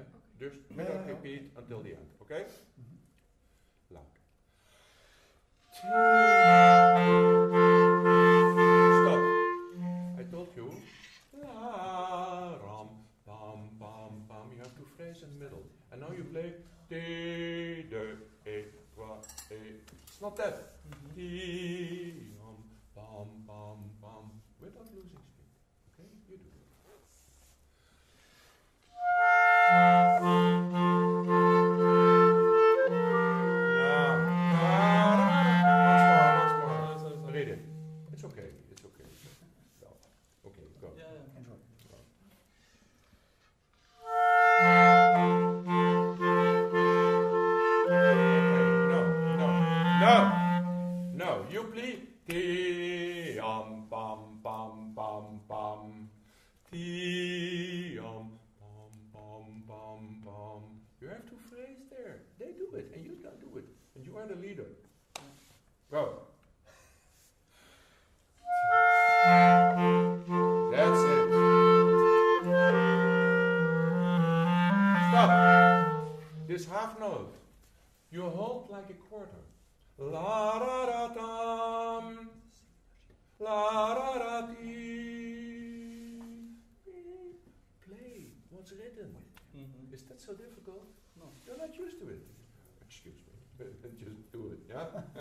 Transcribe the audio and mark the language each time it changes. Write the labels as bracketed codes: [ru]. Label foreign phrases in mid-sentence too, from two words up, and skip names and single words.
[en] Just do not repeat until the end, okay? Mm-hmm. Loud. Stop. I told you. La, ram, pam, pam, pam. You have to phrase. phrase in the middle. And now you play D, de, e, trois, e. It's not that. Di, bam, bam, bam, without losing speed. Okay, you do it. Once more. Read it. It's okay. It's okay. No. Okay, go. Yeah, yeah. Enjoy. No, you play ti bam bam bam bam ti bam bam bam bam. You have to phrase there. They do it, and you don't do it, and you are the leader. Go. That's it. Stop. This half note. You hold like a quarter. La da da dum, la da da dee. Play what's written. Is that so difficult? No. You're not used to it. Excuse me. Just do it, yeah?